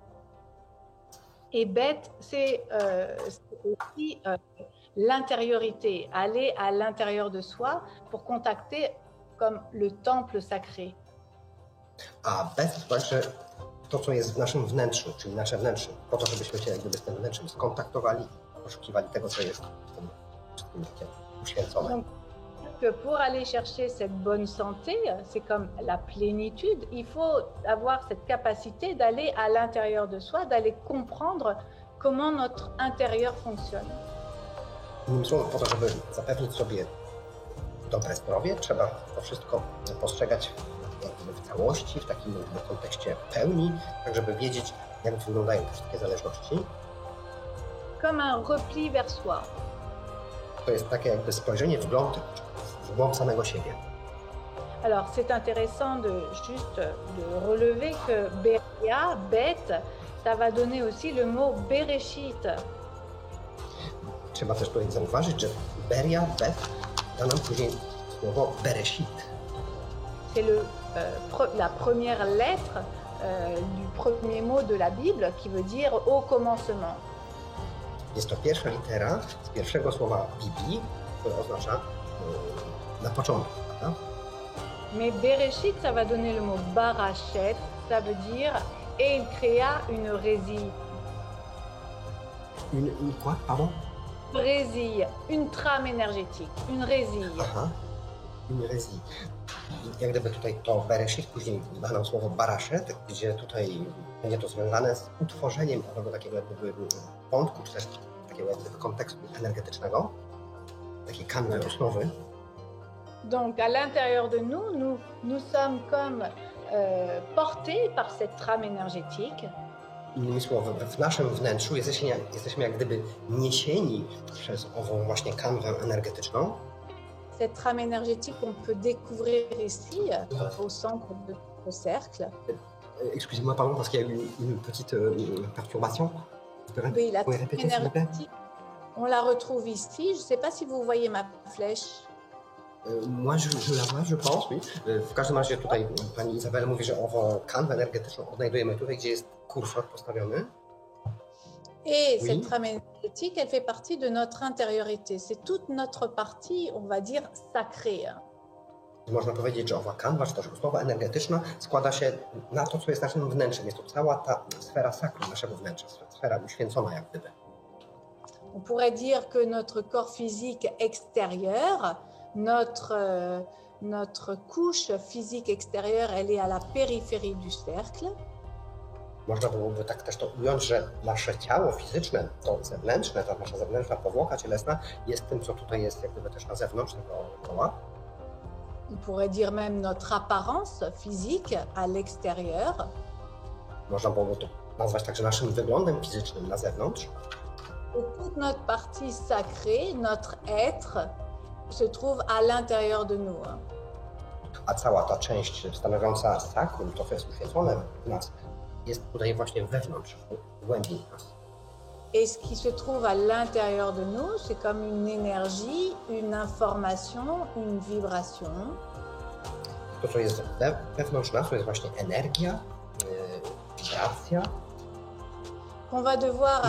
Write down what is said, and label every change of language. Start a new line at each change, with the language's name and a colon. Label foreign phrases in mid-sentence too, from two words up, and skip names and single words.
French: Et Bet, c'est aussi l'intériorité, aller à l'intérieur de soi pour contacter comme le temple sacré.
Polish: A Bet to znaczy to, co jest w naszym wnętrzu, czyli nasze wnętrze, po to, żebyśmy się jak gdyby z tym wnętrzem skontaktowali, poszukiwali tego, co jest w tym wszystkim takie uświęcone.
French: Donc, que pour aller chercher cette bonne santé, c'est comme la plénitude, il faut avoir cette capacité d'aller à l'intérieur de soi, d'aller comprendre comment notre intérieur fonctionne.
Polish: Innymi słowy, po to, żeby zapewnić sobie dobre zdrowie, trzeba to wszystko postrzegać w całości, w takim kontekście pełni, tak żeby wiedzieć, jak wyglądają te wszystkie zależności.
French: Comme un repli vers soi.
Polish: To jest takie jakby spojrzenie w głąb samego siebie.
French: Alors, c'est intéressant juste de relever que Beria, Bet, ça va donner aussi le mot Bereshit.
Polish: Trzeba też tutaj zauważyć, że Beria, Bet da nam później słowo Bereshit.
French: C'est la première lettre du premier mot de la Bible qui veut dire au commencement.
Polish: Jest to pierwsza litera z pierwszego słowa Biblii, które oznacza na początku, prawda?
French: Mais Bereshit, ça va donner le mot Barachet, ça veut dire et il créa une résille. Une quoi, pardon? Résille, une trame énergétique, une résille. Aha, une résille.
Polish: Jak gdyby tutaj to Bereshit, później da nam słowo Barashet, gdzie tutaj będzie to związane z utworzeniem tego takiego jakby wątku, czy też takiego jakby kontekstu energetycznego, takiej kanwy osnowy.
French: Donc à l'intérieur de nous sommes comme portés par cette trame énergétique.
Polish: Innymi słowy, w naszym wnętrzu jesteśmy jak gdyby niesieni przez ową właśnie kanwę energetyczną.
French: Cette trame énergétique, on peut découvrir ici, au centre de ce cercle. Excusez-moi, pardon, parce qu'il y a eu une petite perturbation. Oui, la trame énergétique, on la retrouve ici. Je ne sais pas si vous voyez ma flèche. Moi, je la vois, je pense, oui.
Polish: W każdym razie tutaj pani Izabela mówi, że ową kanwę energetyczną odnajdujemy tutaj, gdzie jest kursor postawiony.
French: Et Oui. cette trame énergétique, elle fait partie de notre intériorité. C'est toute notre partie, on va dire, sacrée.
Polish: Można powiedzieć, że owa kanwa, czy też osnowa energetyczna składa się na to, co jest naszym wnętrzem. Jest to cała ta sfera sakrum naszego wnętrza, sfera uświęcona jak gdyby.
French: On pourrait dire que notre corps physique extérieur, notre couche physique extérieure, elle est à la périphérie du cercle.
Polish: Można byłoby tak też to ująć, że nasze ciało fizyczne, to zewnętrzne, ta nasza zewnętrzna powłoka cielesna jest tym, co tutaj jest jak gdyby też na zewnątrz tego koła.
French: On pourrait dire même notre apparence physique à l'extérieur.
Polish: Można byłoby to nazwać także naszym wyglądem fizycznym na zewnątrz.
French: Et toute notre partie sacrée, notre être, se trouve à l'intérieur de nous.
Polish: A cała ta część stanowiąca sakrum, to co jest uświęcone w nas, jest tutaj właśnie wewnątrz, w głębi nas.
French: Et ce qui se trouve à l'intérieur de nous, c'est comme une énergie, une information, une vibration.
Polish: To, co jest wewnątrz nas, to jest właśnie energia, wibracja,
French: Qu'on va devoir